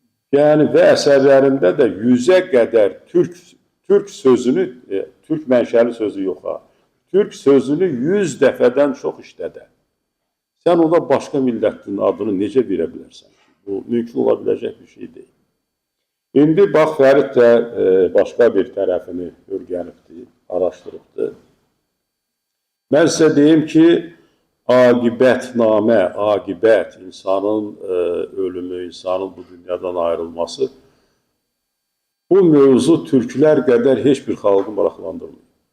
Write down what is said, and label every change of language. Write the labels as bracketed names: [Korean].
[Azerbaijani] Yəni, və əsərlərində də 100-ə qədər türk sözünü, türk mənşəli sözü yox ha, türk sözünü 100 dəfədən çox işlədə. Sən ona başqa millətin adını necə verə bilərsən? [Turkish] Bu mümkün olabilecek bir şey değil. [Azerbaijani] İndi bax Fərid də başqa bir tərəfini öyrənibdi, araşdırıbdı. Mən sizə deyim ki, aqibətnamə, aqibət, insanın ölümü, insanın bu dünyadan ayrılması, bu mövzu türklər qədər heç bir xalqı maraqlandırmır.